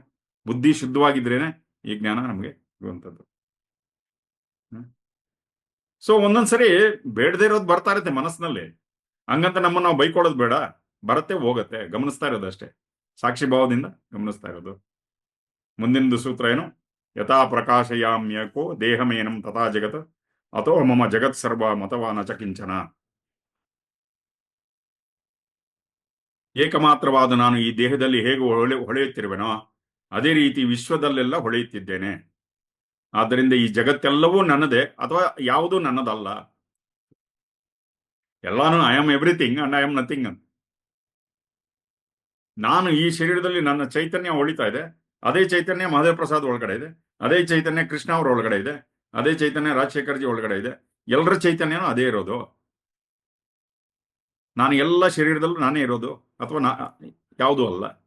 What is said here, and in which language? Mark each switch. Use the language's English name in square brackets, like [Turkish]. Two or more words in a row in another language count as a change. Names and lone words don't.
[Kannada] ಬುದ್ಧಿ ಶುದ್ಧವಾಗಿದ್ರೇನೆ ಈ ಜ್ಞಾನ ನಮಗೆ ಇರುವಂತದ್ದು. ಸೊ ಒಂದೊಂದ್ಸರಿ ಬೇಡದೇ ಇರೋದು ಬರ್ತಾ ಇರುತ್ತೆ ಮನಸ್ಸಿನಲ್ಲಿ. ಹಂಗಂತ ನಮ್ಮನ್ನು ನಾವು ಬೈಕೊಳ್ಳೋದು ಬೇಡ. ಬರುತ್ತೆ ಹೋಗತ್ತೆ, ಗಮನಿಸ್ತಾ ಇರೋದು ಅಷ್ಟೇ. ಸಾಕ್ಷಿ ಭಾವದಿಂದ ಗಮನಿಸ್ತಾ ಇರೋದು. ಮುಂದಿನದು ಸೂತ್ರ ಏನು? [Sanskrit] ಯಥಾ ಪ್ರಕಾಶಯಾಮ್ಯಕೋ ದೇಹಮೇನಂ ತಥಾ ಜಗತ್ ಅಥೋ ಮಮ ಜಗತ್ ಸರ್ವ ಮತವಾ ನ ಚ ಕಿಂಚನ. [Kannada] ಏಕಮಾತ್ರವಾದ ನಾನು ಈ ದೇಹದಲ್ಲಿ ಹೇಗೆ ಹೊಳೆಯುತ್ತಿರುವೆನೋ ಅದೇ ರೀತಿ ವಿಶ್ವದಲ್ಲೆಲ್ಲ ಹೊಳೆಯುತ್ತಿದ್ದೇನೆ. ಆದ್ದರಿಂದ ಈ ಜಗತ್ತೆಲ್ಲವೂ ನನ್ನದೇ, ಅಥವಾ ಯಾವುದೂ ನನ್ನದಲ್ಲ. [English] ಎಲ್ಲಾನು I am everything and I am nothing ಅಂತ. [Kannada] ನಾನು ಈ ಶರೀರದಲ್ಲಿ ನನ್ನ ಚೈತನ್ಯ ಹೊಳಿತಾ ಇದೆ. ಅದೇ ಚೈತನ್ಯ ಮಹದೇವ ಪ್ರಸಾದ್ ಒಳಗಡೆ ಇದೆ. ಅದೇ ಚೈತನ್ಯ ಕೃಷ್ಣ ಅವ್ರ ಒಳಗಡೆ ಇದೆ. ಅದೇ ಚೈತನ್ಯ ರಾಜಶೇಖರ್ಜಿ ಒಳಗಡೆ ಇದೆ. ಎಲ್ಲರ ಚೈತನ್ಯನೂ ಅದೇ ಇರೋದು. ನಾನು ಎಲ್ಲ ಶರೀರದಲ್ಲೂ ನಾನೇ ಇರೋದು, ಅಥವಾ ಯಾವುದೂ ಅಲ್ಲ.